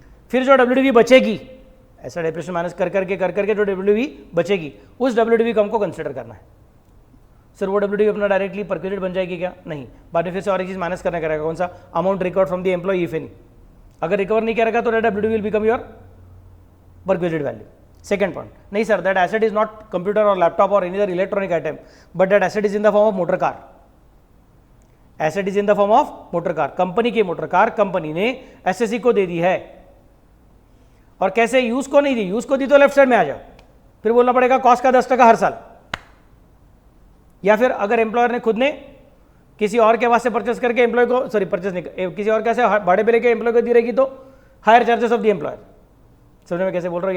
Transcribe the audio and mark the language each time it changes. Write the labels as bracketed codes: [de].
[hi] फिर जो WDV बचेगी, ऐसा डिप्रेशन माइनस कर करके जो WDV बचेगी, उस WDV को हमको कंसिडर करना है। सर वो WDV अपना डायरेक्टली परक्यूटेड बन जाएगी क्या? नहीं, बाद में फिर से और एक चीज माइनस करने करेगा, कौन सा? [en] Amount record from the employ if any. [hi] अगर रिकवर नहीं करेगा तो [en] WDV will become your perquisite value. Second point, [hi] नहीं sir, [en] that asset is not computer or laptop or any other electronic item, but that asset is in the form of motor car. Asset is in the form of motor car. [hi] Company की motor car company ने SSE को दे दी है, और कैसे? Use को नहीं दी, use को दी तो लेफ्ट साइड में आ जाओ, फिर बोलना पड़ेगा कॉस्ट का 10% हर साल। या फिर अगर एम्प्लॉयर ने खुद ने किसी और के पास से परचेस करके एम्प्लॉय को, सॉरी परचेस नहीं, किसी और कैसे भाड़े पे लेके एम्प्लॉय को दी रहेगी, तो [en] Higher charges of the employer. [hi] समझ में कैसे बोल रहा हूँ?